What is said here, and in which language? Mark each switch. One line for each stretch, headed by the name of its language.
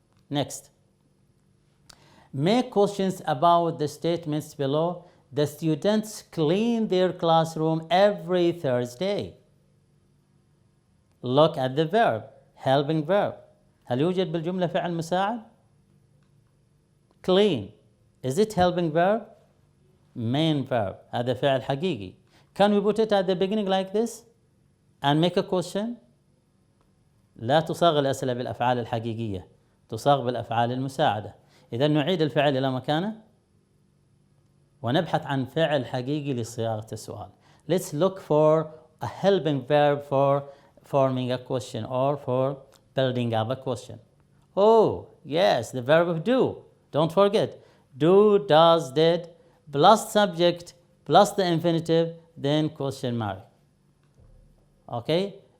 English: Next. Make questions about the statements below. The students clean their classroom every Thursday. Look at the verb, helping verb.
Arabic: هل يوجد بالجملة فعل مساعد؟ Clean.
English: Is it helping verb? Main verb.
Arabic: هذا فعل حقيقي.
English: Can we put it at the beginning like this? And make a question?
Arabic: لا تصاغ الأسئلة بالأفعال الحقيقية. تصاغ بالأفعال المساعدة. إذا نعيد الفعل إلى مكانه ونبحث عن فعل حقيقي لصياغة السؤال.
English: Let's look for a helping verb for forming a question or for building up a question. Oh, yes, the verb of do. Don't forget. Do, does, did, plus subject, plus the infinitive, then question mark. Okay?